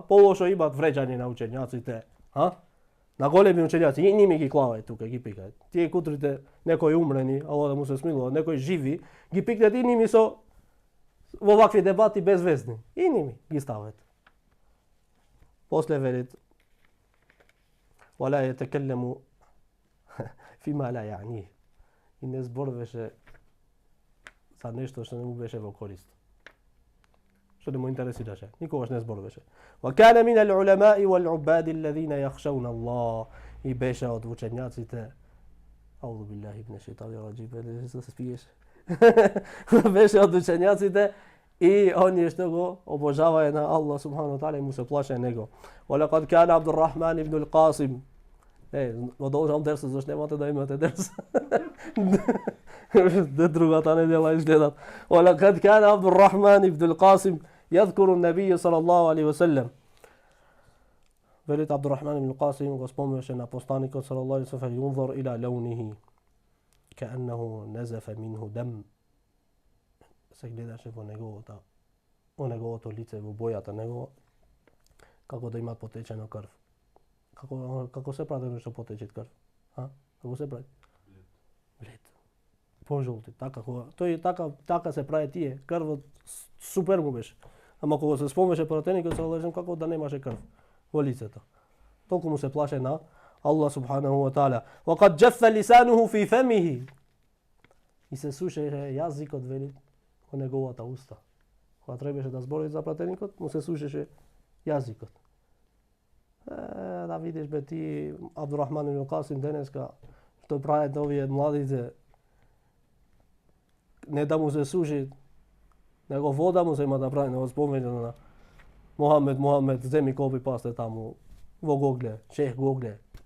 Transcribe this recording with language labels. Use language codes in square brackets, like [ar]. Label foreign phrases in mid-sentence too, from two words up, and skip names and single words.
[mk] Полошо имаат вреđање на учењаците, На големи учењаци, и ними ги клаваат тука, ги пикаат. Тие кутрите, некои умрени, ало да му се смилува, некои живи, ги пикнат и ними со во вакви дебати безвезни. И ними ги стават. После велит: [ar] ولا يتكلم فيما لا يعنيه. [mk] И не зборуваше за нешто што не му беше во корист. Што не му интересираше. Никогаш не зборуваше. [ar] وكان من العلماء والعباد الذين يخشون الله. [mk] И беше од учењаците. [ar] أعوذ بالله من الشيطان الرجيم. [mk] Се спиеш. Беше од учењаците и оние што го обожаваја на Аллах [ar] سبحانه وتعالى [mk] и му се плаше него. [ar] ولقد كان عبد الرحمن بن القاسم. [mk] Продолжам дерсот, зашто немате да имате дерс. Другата недела изгледат. [ar] ولقد كان عبد الرحمن بن القاسم يذكر النبي صلى الله عليه وسلم. [mk] Велит Абдурахман ибн Касим го спомнеше на посланикот [ar] صلى الله عليه وسلم ينظر إلى لونه كأنه نزف منه دم. [mk] Се гледаше во неговото лице, во бојата негова, како да има потечена крв. Како се прави нешто потече крв? Како се прави? Блед. Пожолти, така тој така се прави тие. Крвот супер му беше. Ама кога се спомнеше пратеникот [ar] صلى الله عليه وسلم [mk] како да немаше крв во лицето. Толку му се плаше на [ar] الله سبحانه وتعالى. وَقَدْ جَفَّ لِسَانُهُ فِي فَمِهِ. [mk] И се сушеше јазикот, вели, во неговата уста. Кога требаше да збори за пратеникот, му се сушеше јазикот. Да видиш бе ти, Абдурахман ибн Касим денеска, што прават овие младите, не да му се суши, него вода му се има да прави, него спомене на Мохамед, земи [en] copy paste [mk] таму, во Гогле, шех Гогле.